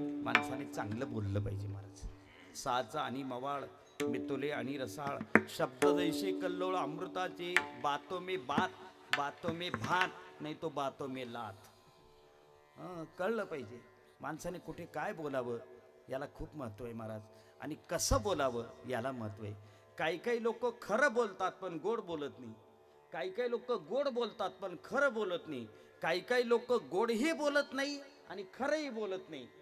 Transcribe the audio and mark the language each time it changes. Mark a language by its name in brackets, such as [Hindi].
[Marathi] माणसाने चांगलं बोललं पाहिजे महाराज. साचा आणि मवाळ मितोले आणि रसाळ शब्द जैसे कल्लोळ अमृताचे. [Hindi] बातो में भात नाही तो बातो में लात. [Marathi] कळलं पाहिजे माणसाने कुठे काय बोलावं याला खूप महत्व आहे महाराज. आणि कसं बोलावं याला महत्व आहे. काही लोक खरं बोलतात पण गोड बोलत नाही. काही लोक गोड बोलतात पण खरं बोलत नाही. काही लोक गोडही बोलत नाही आणि खरंही बोलत नाही.